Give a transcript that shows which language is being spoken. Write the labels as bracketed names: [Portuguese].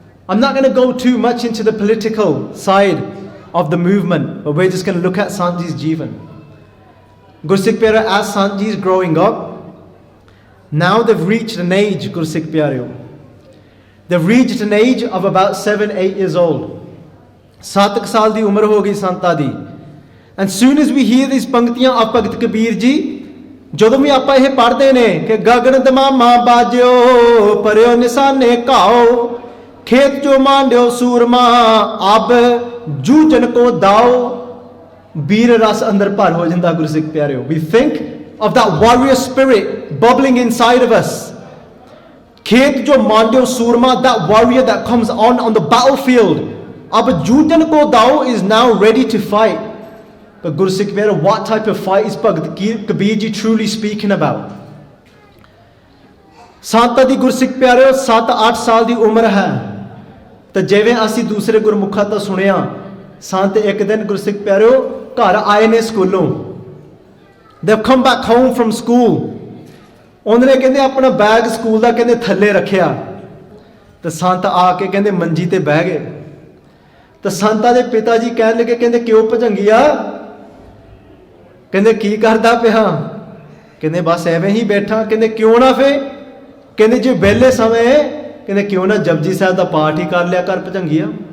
[English] I'm not going to go too much into the political side of the movement, but we're just going to look at Sant Ji's Jivan. Gursikh Pyareo, as Sant Ji is growing up, now they've reached an age, Gursikh Pyareo. They've reached an age of about 7-8 years old. [Punjabi] 7 ਸਾਲ ਦੀ ਉਮਰ ਹੋ ਗਈ ਸੰਤਾਂ ਦੀ. [English] And soon as we hear these [Punjabi] ਪੰਕਤੀਆਂ of Bhagat Kabir ji, ਜਦੋਂ ਵੀ ਆਪਾਂ ਇਹ ਪੜ੍ਹਦੇ ਨੇ ਕਿ ਗਗਨ ਦਮਾਮਾ ਬਾਜਿਓ ਪਰਿਓ ਨਿਸ਼ਾਨੇ ਘਾਓ ਖੇਤ ਚੋ ਮਾਂਡਿਓ ਸੂਰਮਾ ਅਬ ਜੂਝਨ ਕੋ ਦਾਓ, ਵੀਰ ਰਸ ਅੰਦਰ ਭਰ ਹੋ ਜਾਂਦਾ ਗੁਰਸਿੱਖ ਪਿਆਰਿਓ. [English] We think of that warrior spirit bubbling inside of us. [Punjabi] ਖੇਤ ਜੋ ਮਾਂਡਿਓ ਸੂਰਮਾ, [English] that warrior that comes on the battlefield. [Punjabi] Ab Jujan ko dao [English] is now ready to fight. But Gursikh Pyareo, what type of fight is Bhagat Kabir ji truly speaking about? [Punjabi] Santa di Gursikh Pyareo 7-8 ਸਾਲ ਦੀ ਉਮਰ ਹੈ. ਤਾਂ ਜਿਵੇਂ ਅਸੀਂ ਦੂਸਰੇ ਗੁਰਮੁਖਾਂ ਤੋਂ ਸੁਣਿਆ, ਸੰਤ ਇੱਕ ਦਿਨ ਗੁਰਸਿੱਖ ਪਿਆਰਿਓ ਘਰ ਆਏ ਨੇ ਸਕੂਲੋਂ. [English] They've come back home from school. [Punjabi] ਉਹਨਾਂ ਨੇ ਕਹਿੰਦੇ ਆਪਣਾ ਬੈਗ ਸਕੂਲ ਦਾ ਕਹਿੰਦੇ ਥੱਲੇ ਰੱਖਿਆ. ਤਾਂ ਸੰਤ ਆ ਕੇ ਕਹਿੰਦੇ ਮੰਜੀ ਤੇ ਬਹਿ ਗਏ. ਤਾਂ ਸੰਤਾਂ ਦੇ ਪਿਤਾ ਜੀ ਕਹਿਣ ਲੱਗੇ, ਕਹਿੰਦੇ ਕਿਉਂ ਭਜੰਗੀਆ? ਕਹਿੰਦੇ ਕੀ ਕਰਦਾ ਪਿਆ? ਕਹਿੰਦੇ ਬਸ ਐਵੇਂ ਹੀ ਬੈਠਾ. ਕਹਿੰਦੇ ਕਿਉਂ ਨਾ ਫੇ? ਕਹਿੰਦੇ ਜੇ ਵਿਹਲੇ ਸਮੇਂ ਕਹਿੰਦੇ ਕਿਉਂ ਨਾ ਜਪਜੀ ਸਾਹਿਬ ਦਾ ਪਾਠ ਹੀ ਕਰ ਲਿਆ ਕਰ ਭਜੰਗੀਆ.